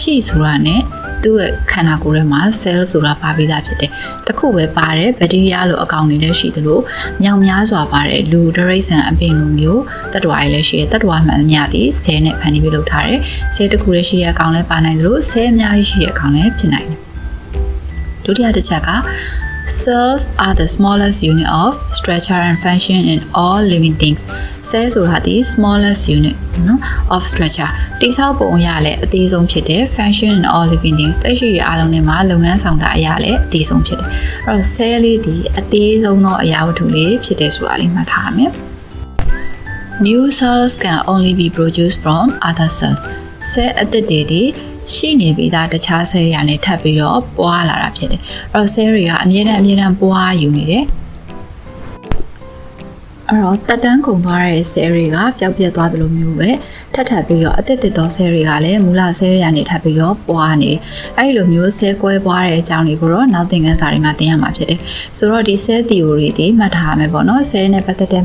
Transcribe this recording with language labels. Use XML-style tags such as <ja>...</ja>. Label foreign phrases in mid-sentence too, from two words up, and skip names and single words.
<my>ရှိဆိုတာနဲ့သူ့ရဲ့ခန္ဓာကိုယ်ထဲမှာ cell ဆိုတာပါပြီးသားဖြစ်တယ်။တစ်ခုပဲပါတယ်ဘက်တီးရီးယားလိုအကောင်တွေလည်းရှိသလိုမြောင်များစွာပါတယ်လူဒရိတ်ဆန်အပင်လိုမျိုးတတ္တဝါတွေလည်းရှိတယ်။တတ္တဝါမှန်သမျှသည် cell နဲ့ဖန်တီးပြီးလုပ်ထားတယ်။ cell တစ်ခုလည်းရှိတဲ့အကောင်လည်းပါနိုင်သလို cell အများကြီးရှိတဲ့အကောင်လည်းဖြစ်နိုင်တယ်။ဒုတိယတစ်ချက်က</my> <en>Cells are the smallest unit of structure and function in all living things.</en> <my>Cell ဆိုတာဒီ</my> <en>smallest unit</en> <my>နော်</my> <en>of structure</en> <my>တိဆောက်ပုံအရလည်းအသေးဆုံးဖြစ်တယ်</my> <en>function in all living things</en> <my>သက်ရှိရအားလုံးတွေမှာလုပ်ငန်းဆောင်တာအရလည်းအသေးဆုံးဖြစ်တယ်အဲ့တော့ cell လေးဒီအသေးဆုံးသောအရာဝတ္ထုလေးဖြစ်တယ်ဆိုတာလေးမှတ်ထားရမယ်</my> <en>New cells can only be produced from other cells.</en> <my>Cell အသစ်တွေဒီရှိနေပြီးသားတခြား cell တွေကနေထပ်ပြီးတော့ပွားလာတာဖြစ်တယ်အဲ့တော့ cell တွေကအမြဲတမ်းပွားယူနေတယ်အဲ့တော့တက်တန်းကုန်သွားတဲ့ cell တွေကပျောက်ပြတ်သွားသလိုမျိုးပဲထပ်ပြီးတော့အသစ်သော cell တွေကလည်းမူလ cell တွေကနေထပ်ပြီးတော့ပွားနေတယ်အဲ့လိုမျိုး cell ကွဲပွားတဲ့အကြောင်းတွေကိုတော့နောက်သင်ခန်းစာတွေမှာသင်ရမှာဖြစ်တယ်ဆိုတော့ဒီ</my> <en>cell theory</en> <my>တွေမှတ်ထားရမယ်ပေါ့နော် cell နဲ့ပတ်သက်တဲ့မှ</my>